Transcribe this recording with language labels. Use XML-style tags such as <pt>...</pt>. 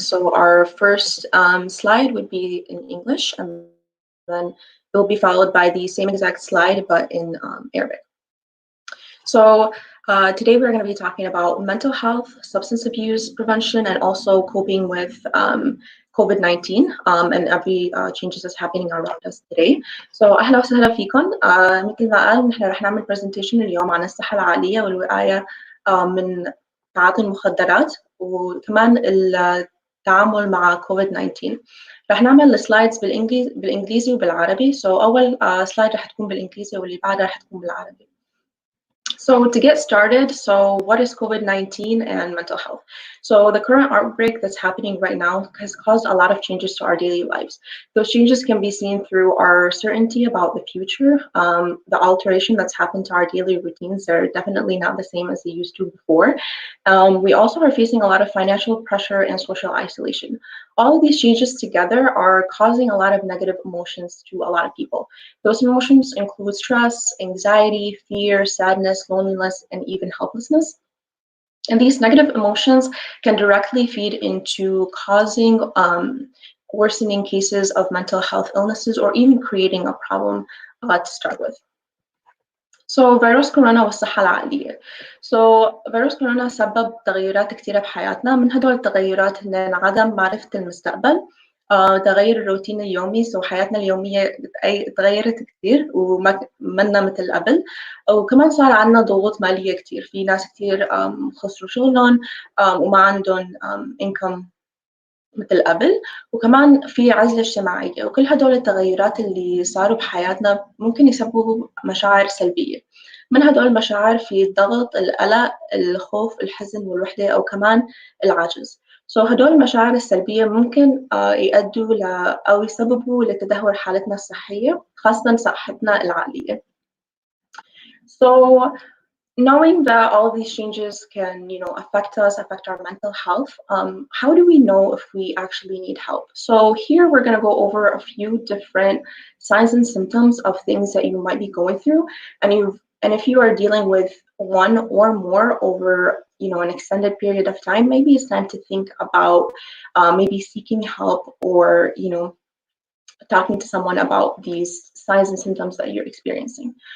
<en>So our first slide would be in English, and then it will be followed by the same exact slide, but in Arabic. So today we're going to be talking about mental health, substance abuse prevention, and also coping with COVID-19 and every changes that's happening around us today.</en> <ar>So أهلا وسهلا فيكم. مثل ما قال نحن رح نعمل presentation اليوم عن الصحة العقلية والوقاية من تعاطي المخدرات وكمان التعامل مع COVID-19. رح نعمل السلايدز بالإنجليزي وبالعربي. So أول سلايد رح تكون بالإنجليزي واللي بعدها رح تكون بالعربي.</ar> <en>So to get started, so what is COVID-19 and mental health? So the current outbreak that's happening right now has caused a lot of changes to our daily lives. Those changes can be seen through our certainty about the future, the alteration that's happened to our daily routines. They're definitely not the same as they used to before. We also are facing a lot of financial pressure and social isolation. All of these changes together are causing a lot of negative emotions to a lot of people. Those emotions include stress, anxiety, fear, sadness, loneliness, and even helplessness. And these negative emotions can directly feed into causing worsening cases of mental health illnesses or even creating a problem to start with.</en> <ar>So فيروس كورونا والصحة العقلية. So فيروس كورونا سبب تغيرات كثيرة بحياتنا. من هدول التغيرات هن عدم معرفة المستقبل، تغير الروتين اليومي. So حياتنا اليومية تغيرت كثير ومنا مثل قبل، وكمان صار عندنا ضغوط مالية كثير. في ناس كثير خسروا شغلهم وما عندهم income مثل قبل، وكمان في عزلة اجتماعية. وكل هدول التغيرات اللي صاروا بحياتنا ممكن يسببوا مشاعر سلبية. من هدول المشاعر في الضغط، القلق، الخوف، الحزن والوحدة، أو كمان العجز. So هدول المشاعر السلبية ممكن يؤدوا أو يسببوا لتدهور حالتنا الصحية، خاصة صحتنا العقلية.</ar> <en>So knowing that all these changes can, affect us, affect our mental health, how do we know if we actually need help? So here we're going to go over a few different signs and symptoms of things that you might be going through, and if you are dealing with one or more over, an extended period of time, maybe it's time to think about maybe seeking help or, talking to someone about these signs and symptoms that you're experiencing.</en>